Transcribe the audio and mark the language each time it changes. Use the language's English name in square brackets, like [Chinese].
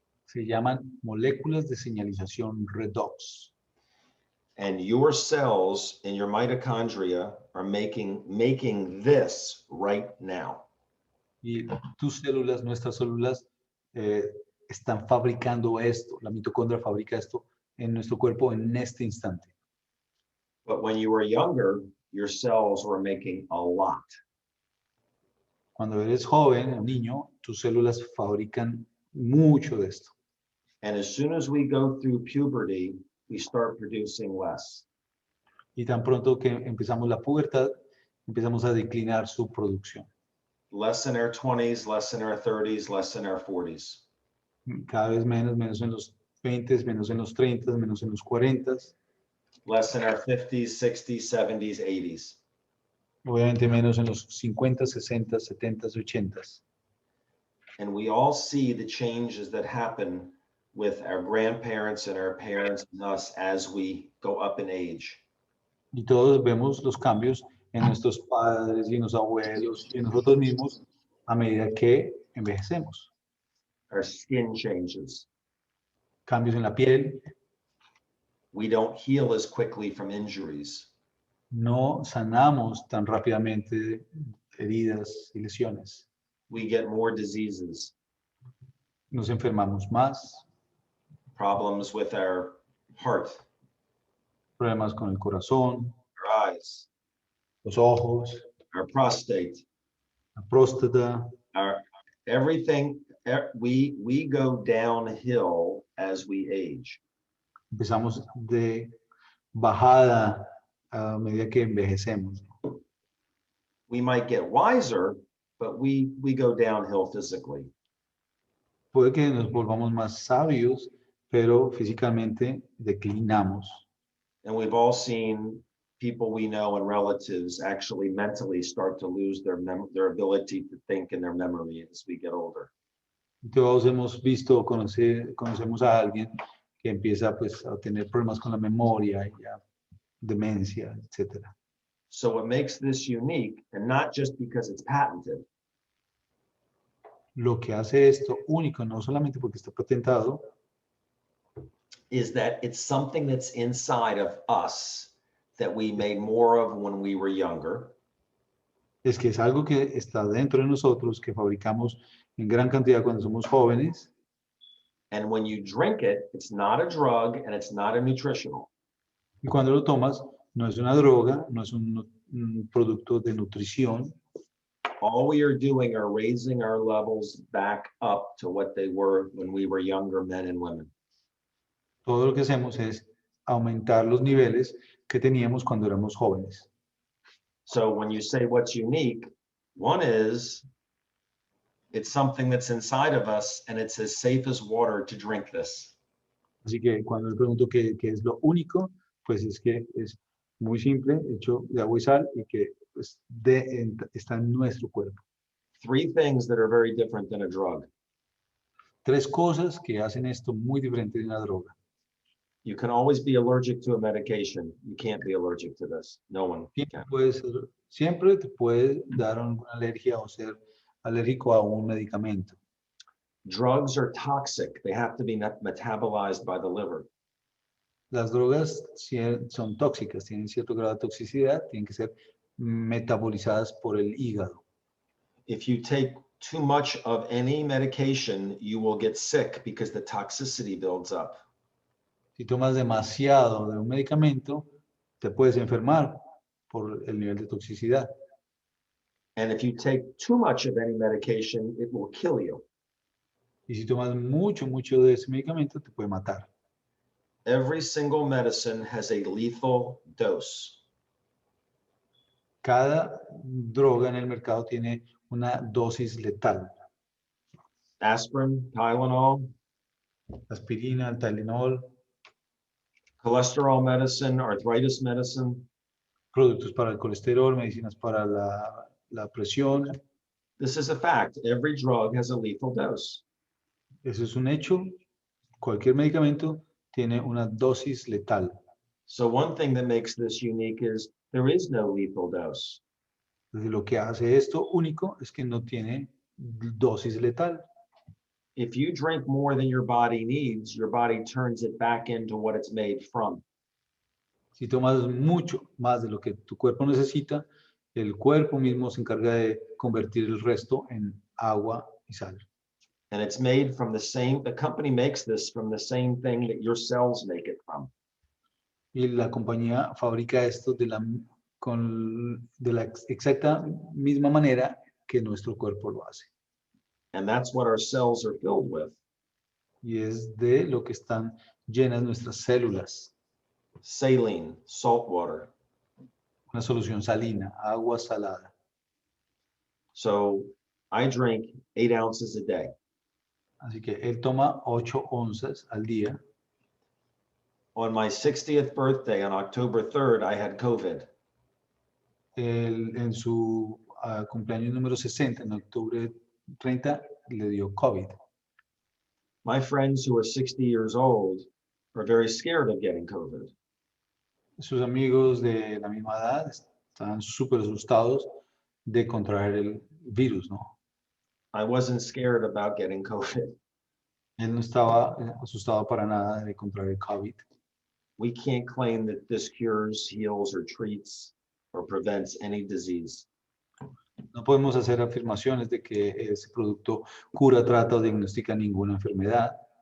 [Spanish] Se llaman moléculas de señalización redox. [English] And your cells in your mitochondria are making this right now. [Spanish] Y tus células, nuestras células, están fabricando esto. La mitocondria fabrica esto en nuestro cuerpo en este instante. [English] But when you were younger, your cells were making a lot. [Spanish] Cuando eres joven, un niño, tus células fabrican mucho de esto. [English] And as soon as we go through puberty, we start producing less. [Spanish] Y tan pronto que empezamos la pubertad, empezamos a declinar su producción. [English] Less in our 20s, less in our 30s, less in our 40s. [Spanish] Cada vez menos, menos en los 20, menos en los 30, menos en los 40. [English] Less in our 50s, 60s, 70s, 80s. [Spanish] Obviamente menos en los 50, 60, 70, 80. [English] And we all see the changes that happen with our grandparents and our parents and us as we go up in age. [Spanish] Y todos vemos los cambios en nuestros padres y en los abuelos y en nosotros mismos a medida que envejecemos. [English] Our skin changes. [Spanish] Cambios en la piel, [English] We don't heal as quickly from injuries. [Spanish] no sanamos tan rápidamente heridas y lesiones. [English] We get more diseases, [Spanish] Nos enfermamos más, [English] problems with our heart, [Spanish] problemas con el corazón, [English] our eyes, [Spanish] los ojos, [English] our prostate, [Spanish] la próstata. [English] our everything. We go downhill as we age. [Spanish] Empezamos de bajada a medida que envejecemos. [English] We might get wiser, but we go downhill physically. [Spanish] Puede que nos volvamos más sabios, pero físicamente declinamos. [English] And we've all seen people we know and relatives actually mentally start to lose their ability to think and their memory as we get older. [Spanish] Todos hemos visto, conocemos a alguien que empieza pues a tener problemas con la memoria, ya, demencia, etc. [English] So what makes this unique, and not just because it's patented, [Spanish] Lo que hace esto único, no solamente porque está patentado, [English] is that it's something that's inside of us that we made more of when we were younger. [Spanish] es que es algo que está dentro de nosotros, que fabricamos en gran cantidad cuando somos jóvenes. [English] And when you drink it, it's not a drug and it's not a nutritional. [Spanish] Y cuando lo tomas, no es una droga, no es un producto de nutrición. [English] All we are doing are raising our levels back up to what they were when we were younger men and women. [Spanish] Todo lo que hacemos es aumentar los niveles que teníamos cuando éramos jóvenes. [English] So when you say what's unique, one is it's something that's inside of us and it's as safe as water to drink this. [Spanish] Así que cuando le pregunto qué es lo único, pues es que es muy simple, hecho de agua y sal y que pues, está en nuestro cuerpo. [English] Three things that are very different than a drug. [Spanish] 3 cosas que hacen esto muy diferente de una droga. [English] You can always be allergic to a medication. You can't be allergic to this. No one can. [Spanish] Siempre te puede dar alguna alergia o ser alérgico a un medicamento. [English] Drugs are toxic. They have to be metabolized by the liver. [Spanish] Las drogas son tóxicas, tienen cierto grado de toxicidad, tienen que ser metabolizadas por el hígado. [English] If you take too much of any medication, you will get sick because the toxicity builds up. [Spanish] Si tomas demasiado de un medicamento, te puedes enfermar por el nivel de toxicidad. [English] And if you take too much of any medication, it will kill you. [Spanish] Y si tomas mucho de ese medicamento, te puede matar. [English] Every single medicine has a lethal dose. [Spanish] Cada droga en el mercado tiene una dosis letal. [English] Aspirin, Tylenol, [Spanish] Aspirina, el Tylenol, [English] cholesterol medicine, arthritis medicine. [Spanish] productos para el colesterol, medicinas para la presión. [English] This is a fact. Every drug has a lethal dose. [Spanish] Eso es un hecho. Cualquier medicamento tiene una dosis letal. [English] So one thing that makes this unique is there is no lethal dose. [Spanish] Entonces, lo que hace esto único es que no tiene dosis letal. [English] If you drink more than your body needs, your body turns it back into what it's made from. [Spanish] Si tomas mucho más de lo que tu cuerpo necesita, el cuerpo mismo se encarga de convertir el resto en agua y sal. [English] And it's made from the company makes this from the same thing that your cells make it from. [Spanish] Y la compañía fabrica esto de la exacta misma manera que nuestro cuerpo lo hace. [English] And that's what our cells are filled with. [Spanish] Y es de lo que están llenas nuestras células. [English] Saline, salt water. [Spanish] Una solución salina, agua salada. [English] So I drink 8 ounces a day. [Spanish] Así que él toma 8 onzas al día. [English] On my 60th birthday, on October 3rd, I had COVID. [Spanish] En su cumpleaños número 60, en octubre 30, le dio COVID. [English] My friends who are 60 years old are very scared of getting COVID. [Spanish] Sus amigos de la misma edad estaban súper asustados de contraer el virus, ¿no? [English] I wasn't scared about getting COVID. [Spanish] Él no estaba asustado para nada de contraer el COVID. [English] We can't claim that this cures, heals, or treats or prevents any disease. [Spanish] No podemos hacer afirmaciones de que ese producto cura, trata o diagnostica ninguna enfermedad,